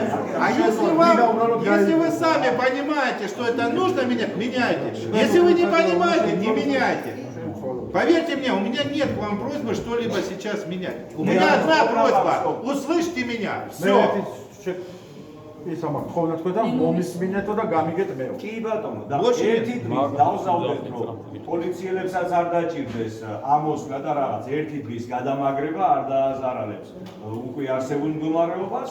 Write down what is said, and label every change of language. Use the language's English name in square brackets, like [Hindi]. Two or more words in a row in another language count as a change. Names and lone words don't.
[Russian] А если вы сами понимаете, что это нужно менять, меняйте. Если вы не понимаете, не меняйте. Поверьте мне, у меня нет к вам просьбы что-либо сейчас менять. У меня одна просьба. Услышьте меня. Все. [Georgian] ის ამას ხოლმე თქვა და მომისმინეთო და გამიგეთ მე. კი ბატონო, და ერთი დღის დავზავდეთ რომ პოლიციელებსაც არ დაჭირდეს ამოსვლა და რაღაც ერთი დღის გადამაგრება არ დააზარალებს უკვე არსებულ მდგომარეობას.